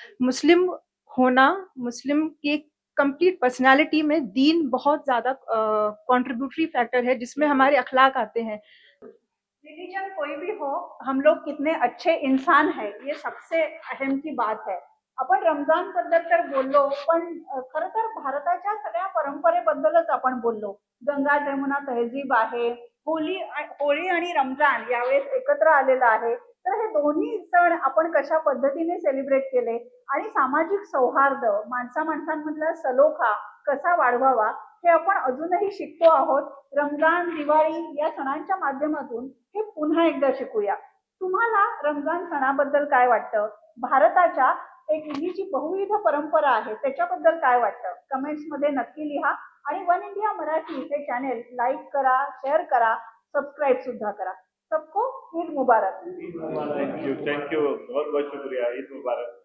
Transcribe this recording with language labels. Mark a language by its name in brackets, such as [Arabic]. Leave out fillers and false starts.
[Hindi] मुस्लिम होना, मुस्लिम की complete personality में दीन बहुत ज्यादा कंट्रीब्यूटरी फैक्टर है, जिसमें हमारे अखलाक आते हैं। रिलीजन कोई भी हो, हम लोग कितने अच्छे इंसान है, ये सबसे अहम की बात है। [Marathi] आपण रमजान बद्दल तर बोललो, पण खरं तर भारताच्या सगळ्या परंपरेबद्दलच आपण बोललो। गंगा जमुना तहजीब आहे, होळी आणि रमजान यावेळेस एकत्र आलेला आहे। तर हे दोन्ही सण आपण कशा पद्धतीने सेलिब्रेट केले आणि सामाजिक सौहार्द, माणसा माणसांमधला सलोखा कसा वाढवावा, हे आपण अजूनही शिकतो आहोत। रमजान, दिवाळी या सणांच्या माध्यमातून हे पुन्हा एकदा शिकूया। तुम्हाला रमजान सणाबद्दल काय वाटतं? भारताच्या एक ही जी बहुविध परंपरा आहे त्याच्याबद्दल काय वाटतं? कमेंट्स मध्ये नक्की लिहा आणि वन इंडिया मराठी हे चॅनेल लाईक करा, शेअर करा, सबस्क्राईब सुद्धा करा। [Hindi] सबको ईद मुबारक। थैंक यू, बहुत बहुत शुक्रिया। ईद मुबारक।